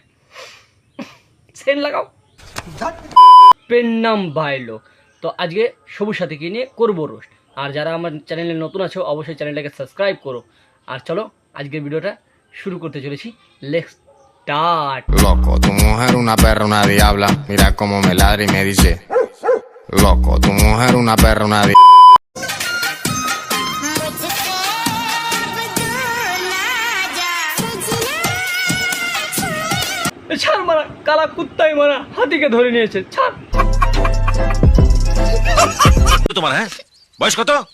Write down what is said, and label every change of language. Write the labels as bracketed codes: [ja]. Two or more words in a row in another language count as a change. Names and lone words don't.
[bn] সেন্ট লাগাও। পেন নাম বাইলো। তো আজকে সবুজ সাথীকে নিয়ে করবো রোস্ট। আর যারা আমার চ্যানেলে নতুন আছো অবশ্যই চ্যানেলটাকে সাবস্ক্রাইব করো। আর চলো আজকের ভিডিওটা শুরু করতে চলেছি। [en] Let's start. [es] Loco, tu mujer una perra, una diabla. Mira cómo me ladra y me dice. Loco, tu mujer una perra, una diabla. [bn] ছাড় মারা, কালা কুত্তাই মারা হাতিকে ধরে নিয়েছে, ছাড়। তোমার হ্যাঁ বয়স কত?